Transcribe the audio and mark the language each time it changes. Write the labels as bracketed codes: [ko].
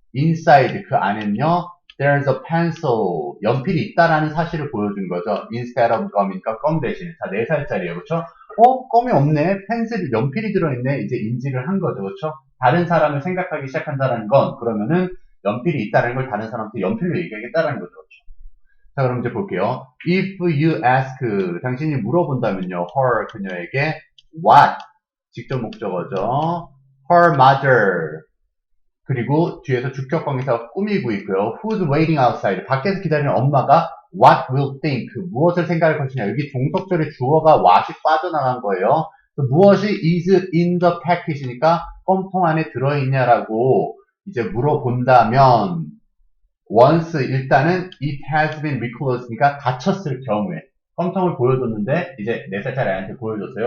[ko] inside 그 안에는요. [en] There's a pencil [ko] 연필이 있다라는 사실을 보여준 거죠. [en] instead of gum [ko] 이니까 껌 대신에. 자, 4살짜리예요. 그렇죠? 껌이 없네. 펜슬이 연필이 들어있네. 이제 인지를 한 거죠. 그렇죠? 다른 사람을 생각하기 시작한다는 건 그러면은 연필이 있다는 걸 다른 사람한테 연필로 얘기하겠다라는 거죠. 그렇죠? 자, 그럼 이제 볼게요. [en] If you ask, [ko] 당신이 물어본다면요. her, 그녀에게 what, 직접 목적어죠. her mother, 그리고 뒤에서 주격관계사가 꾸미고 있고요. [en] who's waiting outside, [ko] 밖에서 기다리는 엄마가 [en] what will think, [ko] 무엇을 생각할 것이냐. 여기 종속절의 주어가 what이 빠져나간 거예요. 무엇이 [en] is in the packet [ko] 이니까 껌통 안에 들어있냐라고 이제 물어본다면 once 일단은 [en] it has been reclosed [ko] 니까 닫혔을 경우에 껌통을 보여줬는데 이제 4살짜리 아이한테 보여줬어요.